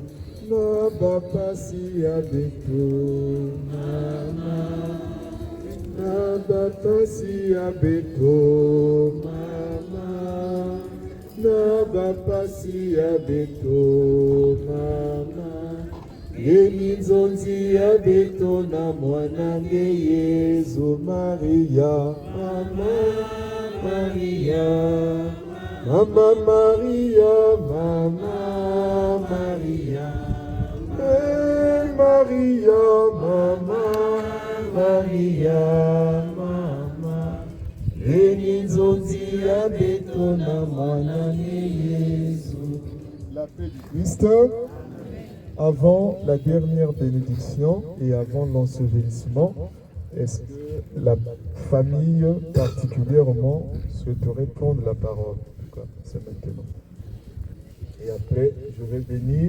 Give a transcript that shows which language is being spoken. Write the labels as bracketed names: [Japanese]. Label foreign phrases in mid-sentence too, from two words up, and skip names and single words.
[Lingala] Na bapasi abeto mama, na bapasi abeto mama, na bapasi abeto mama, yeminzonzi abeto na mwanange Yesu Maria, Mama Maria, Mama Maria, Mama Maria. Maria, Mama, Maria, Mama, Yeminzonzi abetona mwanange Yesu. [French] La paix du Christ. Avant la dernière bénédiction et avant l'ensevelissement, est-ce que la famille particulièrement souhaiterait prendre la parole? En tout cas, c'est maintenant. Et après, je vais bénir.